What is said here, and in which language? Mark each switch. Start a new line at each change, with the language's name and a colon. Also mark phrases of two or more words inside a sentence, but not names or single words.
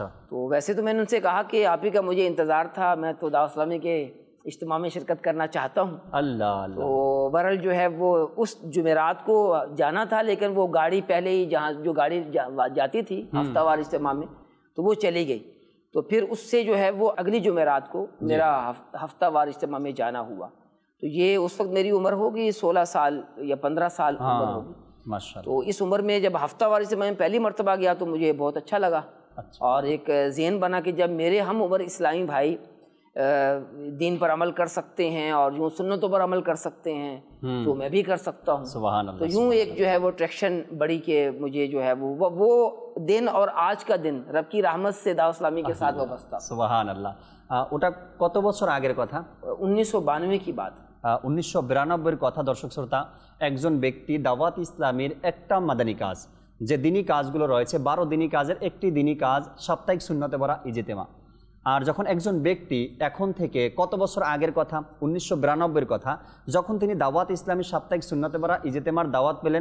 Urdu: تو ویسے تو میں نے ان سے کہا کہ آپ ہی کا مجھے انتظار تھا، میں تو دعوت اسلامی کے اجتماع میں شرکت کرنا چاہتا ہوں. اللہ اللہ. تو بہرحال جو ہے وہ اس جمعرات کو جانا تھا، لیکن وہ گاڑی پہلے ہی، جہاں جو گاڑی جاتی تھی ہفتہ وار اجتماع میں، تو وہ چلی گئی. تو پھر اس سے جو ہے وہ اگلی جمعرات کو میرا ہفتہ وار اجتماع میں جانا ہوا. تو یہ اس وقت میری عمر ہوگی 16 سال یا 15 سال عمر ہوگی. تو اس عمر میں جب ہفتہ وار اجتماع میں پہلی مرتبہ گیا تو مجھے بہت اچھا لگا. اور ایک ذہن بنا کہ جب میرے ہم عمر اسلامی بھائی دین پر عمل کر سکتے ہیں اور یوں سنتوں پر عمل کر سکتے ہیں تو میں بھی کر سکتا ہوں. سبحان اللہ. تو یوں ایک جو ہے وہ اٹریکشن بڑی کہ مجھے جو ہے وہ دن اور آج کا دن رب کی رحمت سے دعوت اسلامی کے ساتھ وابستہ. سبحان اللہ.
Bangla: ওটা কত বছর আগের কথা?
Urdu: 1992 کی بات.
Bangla: 1992 কথা. দর্শক শ্রোতা, একজন ব্যক্তি দাওয়াত ইসলামের একটা মাদানী কাজ, যে দিনী কাজগুলো রয়েছে 12 দিনী কাজের একটি দিনী কাজ সাপ্তাহিক সুন্নতে ভরা ইজতেমা। আর যখন একজন ব্যক্তি এখন থেকে কত বছর আগের কথা, 1992 কথা, যখন তিনি দাওয়াত ইসলামী সাপ্তাহিক সুন্নতে ভরা ইজতেমার দাওয়াত পেলেন